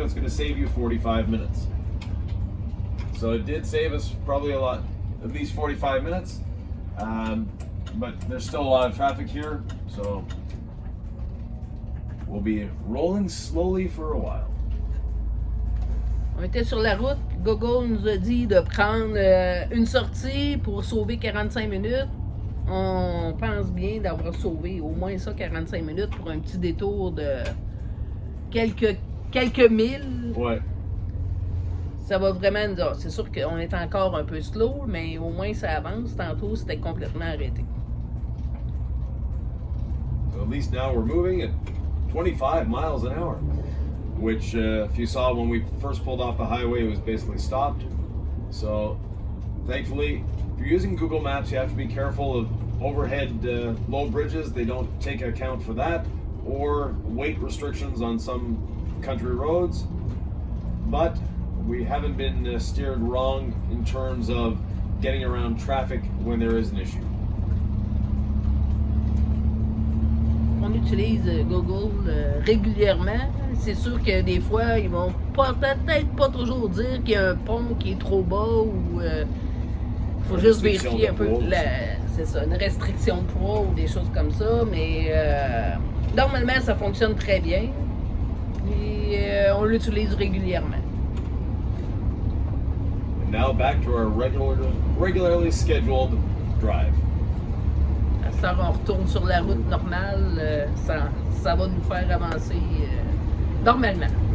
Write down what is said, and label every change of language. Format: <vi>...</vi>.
<en>It's going to save you 45 minutes. So it did save us probably a lot, at least 45 minutes. But there's still a lot of traffic here. So we'll be rolling slowly for a while.</en> <fr>On était sur la route, puis Google nous a dit de prendre une sortie pour sauver 45 minutes. On pense bien d'avoir sauvé au moins ça, 45 minutes pour un petit détour de quelques milles. Ouais. Ça va vraiment nous dire. C'est sûr qu'on est encore un peu slow, mais au moins ça avance. Tantôt, c'était complètement arrêté.</fr> <en>So at least now we're moving at 25 miles an hour. Which, if you saw when we first pulled off the highway, it was basically stopped. So, thankfully, if you're using Google Maps, you have to be careful of overhead low bridges. They don't take account for that, or weight restrictions on some country roads. But we haven't been steered wrong in terms of getting around traffic when there is an issue.</en> <fr>On utilise Google régulièrement. C'est sûr que des fois, ils vont peut-être pas toujours dire qu'il y a un pont qui est trop bas ou il faut juste vérifier un peu c'est ça, une restriction de poids ou des choses comme ça, mais normalement ça fonctionne très bien et on l'utilise régulièrement.</fr> <en>And now back to our regularly scheduled drive.</en> <fr>À ce temps, on retourne sur la route normale, ça va nous faire avancer normalement.</fr>